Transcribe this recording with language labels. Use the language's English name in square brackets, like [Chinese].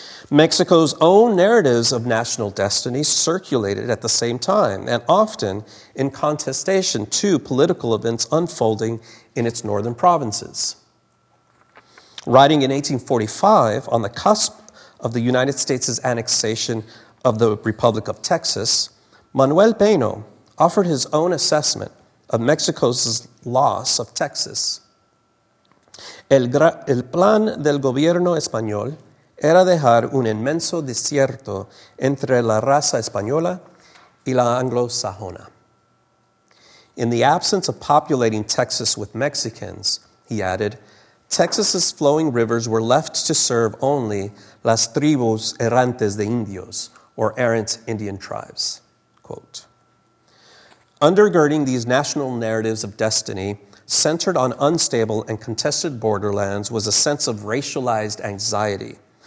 [English] Mexico's own narratives of national destiny circulated at the same time, and often in contestation to political events unfolding in its northern provinces. Writing in 1845, on the cusp of the United States' annexation of the Republic of Texas, Manuel Peno offered his own assessment of Mexico's loss of Texas. [Spanish] El plan del gobierno español era dejar un inmenso desierto entre la raza española y la anglosajona. [English] In the absence of populating Texas with Mexicans, he added, Texas's flowing rivers were left to serve only [Spanish] las tribus errantes de indios, [English] or errant Indian tribes. Quote. Undergirding these national narratives of destiny, centered on unstable and contested borderlands, was a sense of racialized anxiety.